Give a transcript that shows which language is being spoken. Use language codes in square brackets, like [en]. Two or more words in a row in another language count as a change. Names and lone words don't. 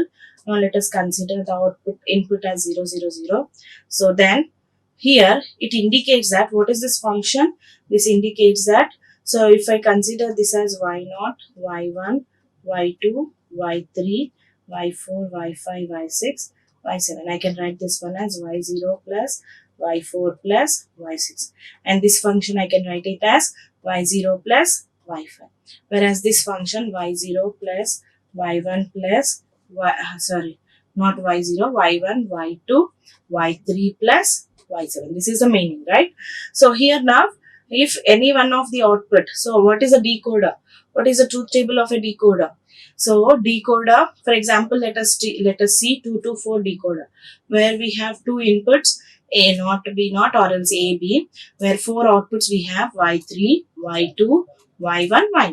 [en] Now let us consider the output input as 0, 0, 0. So then here it indicates that what is this function? This indicates that, so if I consider this as y0, y1, y2, y3, y4, y5, y6, y7. I can write this one as y0 plus y4 plus y6. And this function I can write it as y0 plus y5. Whereas this function y0 plus y1 plus not y0, y1, y2, y3 plus y7. This is the meaning, right? So here now, if any one of the output, so what is a decoder? What is the truth table of a decoder? So decoder, for example, let us see 2 to 4 decoder, where we have two inputs, A0, B0, or else AB, where four outputs we have Y3, Y2, Y1, Y0.